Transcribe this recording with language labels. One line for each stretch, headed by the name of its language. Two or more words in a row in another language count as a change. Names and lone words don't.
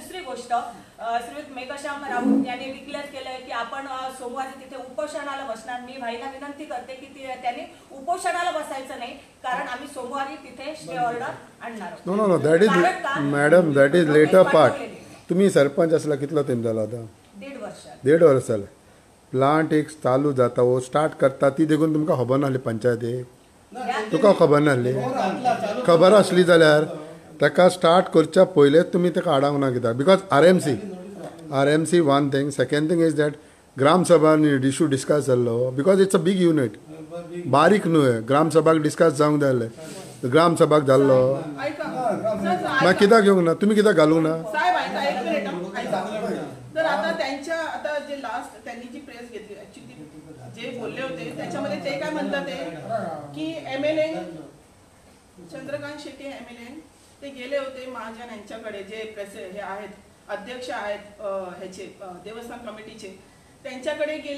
Marathi: दुसरी गोष्ट, श्रीयुत मेघश्याम राऊत यांनी डिक्लेअर केलंय की आपण सोमवारी तिथे उपोषणाला बसणार. मी भाईला विनंती करते की त्यांनी उपोषणाला बसायचं नाही, कारण आम्ही सोमवारी तिथे स्टे ऑर्डर आणणार आहोत.
English: No that is madam, that is latter part.
Konkani: तुम्ही सरपंच असला कितला टाइम झाला होता?
Marathi: 1.5 वर्ष. 1.5 वर्ष झालं.
Konkani: प्लांट एक चालू जाता वो स्टार्ट करता ती देखून तुमकां खबर नासली पंचायतीक? तुका खबर नासली? खबर आसली जाल्यार ताका स्टार्ट करच्या पयलेच तुमी ताका आडावंक ना कित्याक?
English: because RMC one thing. second thing is that ग्रामसभा issue discuss जाल्लो, because it's a big unit,
Konkani: बारीक न्हू. ग्रामसभाक डिस्कस जावंक जाय. ग्रामसभाक जाल्लो. ऐका मागीर कित्याक घेवंक ना तुमी कित्याक घालूंक ना साहेब ऐका एक मिनिट ऐका.
Marathi: तर आता त्यांच्या आता जे लास्ट त्यांनी जी प्रेस घेतली ऍक्च्युली जे बोलले होते त्याच्यामध्ये ते काय म्हणतात ते की MLA चंद्रकांत शेट्टी MLA ते गेले होते महाजन यांच्याकडे जे हे आहेत अध्यक्ष आहेत ह्याचे देवस्थान कमिटीचे त्यांच्याकडे गेले.